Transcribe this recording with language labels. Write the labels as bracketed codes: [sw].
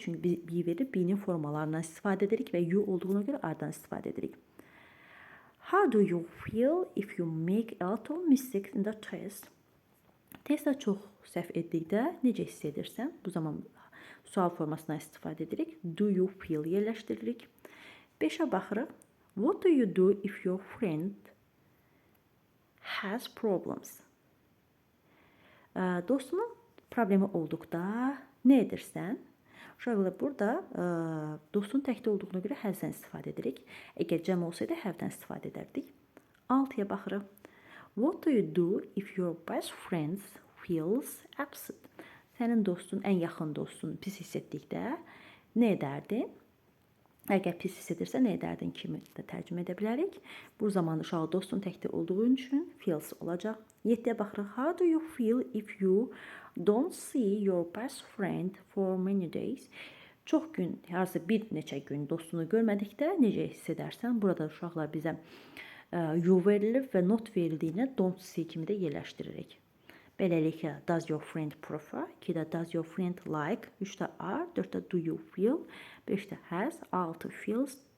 [az] Çünki be verib be-nin formalarından istifadə edirik və you olduğuna görə are-dan istifadə edirik. [en] How do you feel if you make a lot of mistakes in the test? [az] Testdə çox səhv etdikdə necə hiss edirsən? Bu zaman sual formasından istifadə edirik. [en] Do you feel [az] yerləşdiririk. 5-ə baxırıq. [en] What do you do if your friend has problems? [az] Dostunun problemi olduqda nə edirsən? Uşaqlar burada dostun təkdə olduğuna görə hasdən istifadə edirik. Əgər cəm olsaydı have'dən istifadə edərdik. 6-ya baxırıq. [en] What do you do if your best friend feels upset? [az] Sənin dostun, ən yaxın dostun pis hiss etdikdə nə edərdin? Əgər pis hiss edirsə nə edərdin kimi də tərcümə edə bilərik. Bu zaman uşaq dostun təkdə olduğu üçün feels olacaq. 7-yə baxırıq. [en] How do you feel if you don't see your best friend for many days? [az] Çox gün, harasa bir neçə gün dostunu görmədikdə necə hiss edərsən? Burada uşaqlar bizə you verilir və not verildiyinə [en] don't see [az] kimi də yerləşdiririk. Beləliklə, [en] does your friend prefer? 2-də does your friend like? 3-də are? 4-də do you feel? 5-də has? 6 feels?